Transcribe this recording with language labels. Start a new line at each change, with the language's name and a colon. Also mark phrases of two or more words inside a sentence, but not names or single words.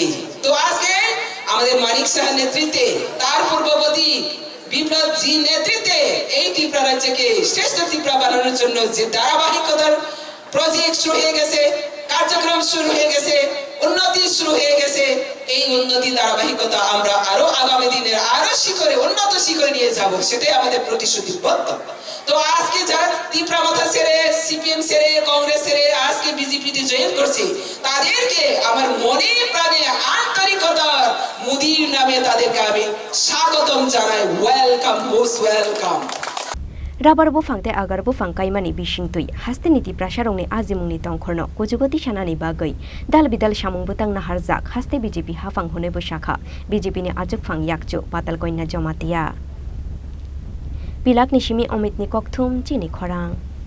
Bangla: তো আজকে আমাদের মানিক শাহের নেতৃত্বে, তার পূর্ববর্তী বিপ্লব জি নেতৃত্বে এই ত্রিপুরা রাজ্যকে শ্রেষ্ঠ ত্রিপুরা বানানোর জন্য যে ধারাবাহিকতার প্রজেক্ট শুরু হয়ে গেছে, কার্যক্রম শুরু হয়ে গেছে, উন্নতি শুরু হয়ে গেছে, এই উন্নতি ধারাবাহিকতা আমরা আরো আগামী দিনে আরো শিখরে, উন্নত শিখরে নিয়ে যাব, সেটাই আমাদের প্রতিশ্রুতিবদ্ধ। তো আজকে যারা ত্রিপুরা মাথা ছেড়ে, সিপিএম ছেড়ে, কংগ্রেস ছেড়ে আজকে বিজেপিতে জয়েন করছে, তাদেরকে আমার মনে প্রাণে আন্তরিকতার মোদির নামে তাদেরকে আমি স্বাগতম জানাই।
English: Welcome, most welcome.
Kok Borok: Rabar bufang te agar bufang kaimani bising tui haste niti prasarongni azimungni tongkhorno kujugoti sanani bagoi dal bidal samung butang na harjak haste BJP hafang hone bosakha BJP ni ajok phang yakchu patal koina jomatia Pilak ni simi Omit ni kokthum chini khorang